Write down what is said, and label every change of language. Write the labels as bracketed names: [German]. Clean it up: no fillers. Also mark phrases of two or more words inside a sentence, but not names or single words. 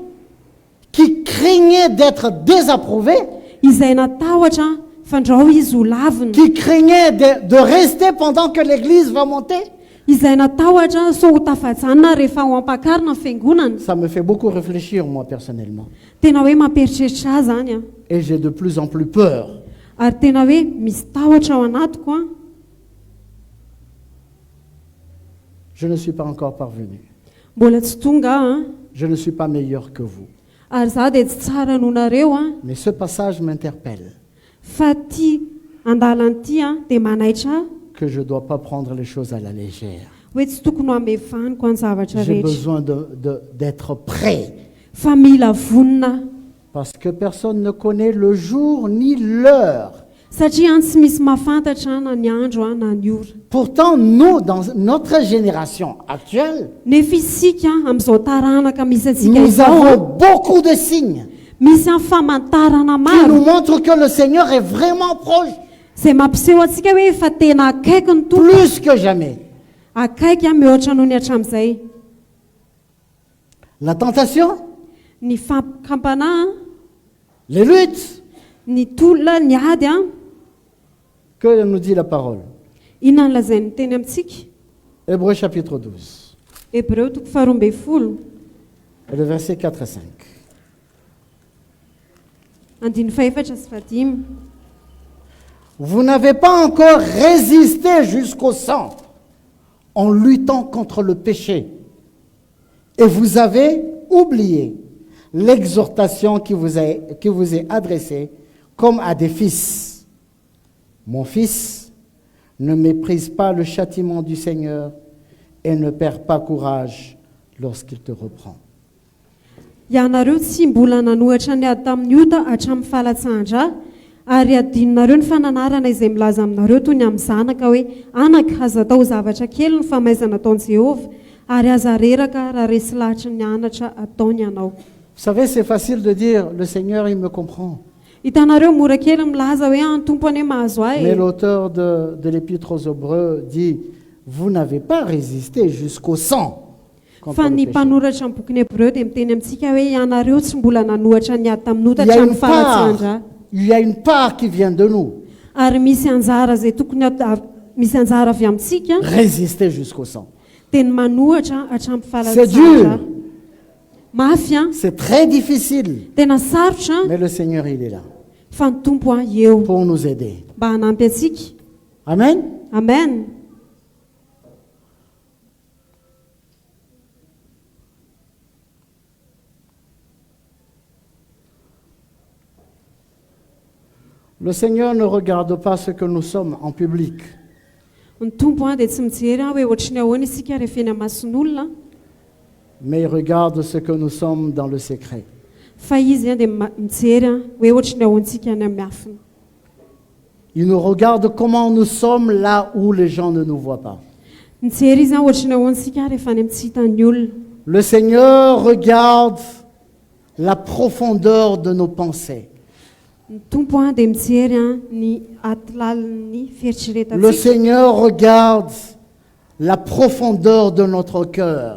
[French] qui craignait d'être désapprouvé, [Malagasy] izay natahotra fandrao izy ho lavina, [French] qui craignait de rester pendant que l'église va monter? [Malagasy] izay natahotra so ho tafajanona rehefa ho ampakarina ny fiangonana? [French] Ça me fait beaucoup réfléchir, moi, personnellement. [Malagasy] Tena hoe mamperitreritra ahy zany [French] Et j'ai de plus en plus peur. [Malagasy] ary tena hoe misy tahotra ao anatiko [French] Je ne suis pas encore parvenu. [Malagasy] Mbola tsy tonga an, [French] Je ne suis pas meilleur que vous. [Malagasy] ary za dia tsy tsara noho nareo an, [French] Mais ce passage m'interpelle, [Malagasy] fa ty andalanyity an dia manaitra ahy [French] que je ne dois pas prendre les choses à la légère. [Malagasy] hoe tsy tokony ho amevaniko any zavatra [French] J'ai [Malagasy] rehetra, [French] besoin d'être prêt, [Malagasy] fa mila vonina [French] parce que personne ne connaît le jour ni l'heure. [Malagasy] satria any tsy misy mahafantatra na ny andro an na ny ora. [French] Pourtant, nous, dans notre génération actuelle, [Malagasy] Nefa isika amin'izao taranaka misy antsika [French] nous [Malagasy] izao [French] avons [Malagasy] an, [French] beaucoup de signes [Malagasy] misy amin'ny famantarana [French] qui nous [Malagasy] maro [French] montrent que le Seigneur est vraiment proche, [Malagasy] izay mampiseho antsika hoe efa tena akaiky ny tompo, [French] plus que jamais. [Malagasy] akaiky an mihoatra noho ny hatramin'izay. [French] La tentation, [Malagasy] Ny fampikampanà, [French] les luttes, [Malagasy] ny tolona, ny ady an, [French] que nous dit la parole. [Malagasy] inona no lazain'ny teny amintsika? [French] Hébreux chapitre 12, [Malagasy] Hebreo 12 [French] et le verset 4 et 5. [Malagasy] andiny faefatra sy fadimy. [French] Vous n'avez pas encore résisté jusqu'au sang en luttant contre le péché. Et vous avez oublié l'exhortation qui vous est adressée comme à des fils. Mon fils, ne méprise pas le châtiment du Seigneur et ne perds pas courage lorsqu'il te reprend. [Malagasy] Ianareo tsy mbola nanohatra ny ady tamin'ny ota hatramin'ny fahalatsan-dra, ary adinonareo ny fananarana izay milaza aminareo toy ny amin'ny zanaka hoe anaka aza atao zavatra kely ny famaizana ataon'i Jehovah, ary aza reraka raha resy lahatra ny anatra ataony ianao. [French] Vous savez, c'est facile de dire, le Seigneur, il me comprend. [Malagasy] Hitanareo mora kely milaza hoe ny tompo ane mahazo [French] Mais [Malagasy] ahy, [French] l'auteur de l'Épître aux Hébreux dit, vous n'avez pas résisté jusqu'au sang contre [Malagasy] fa [French] le [Malagasy] ny [French] péché. [Malagasy] mpanoratra amin'ny boky ny Hebreo dia miteny amintsika hoe ianareo tsy mbola nanohatra ny ady tamin'ny ota [French] Il y a [Malagasy] hatramin'ny [French] une [Malagasy] fahalatsan-dra, [French] part, il y a une part qui vient de nous. [Malagasy] ary misy anjara izay tokony misy anjara avy amintsika [French] Résister jusqu'au sang. [Malagasy] dia ny manohatra hatramin'ny [French] C'est [Malagasy] fahalatsan-dra. [French] dur, [Malagasy] Mafy an, [French] c'est très difficile. [Malagasy] tena sarotra an, [French] Mais le Seigneur, il est là [Malagasy] fa ny tompo an eo [French] pour nous aider. [Malagasy] mba hanampy antsika. [French] Amen. [Malagasy] Amen. [French] Le Seigneur ne regarde pas ce que nous sommes en public. [Malagasy] Ny tompo an dia tsy mijery an hoe ohatrany ahoana isika rehefa eny amason'olona, [French] Mais il regarde ce que nous sommes dans le secret. [Malagasy] fa izy an dia mijery an hoe ohatrany ahoantsika any amin'ny afiny. [French] Il nous regarde comment nous sommes là où les gens ne nous voient pas. [Malagasy] Mijery izy an ohatrany ahoantsika rehefa any amin'ny tsy hitan'ny olona. [French] Le Seigneur regarde la profondeur de nos pensées. [Malagasy] Ny tompo an dia mijery an ny atilalin'ny [French] Le [Malagasy] fieritreretantsika, [French] Seigneur regarde la profondeur de notre cœur.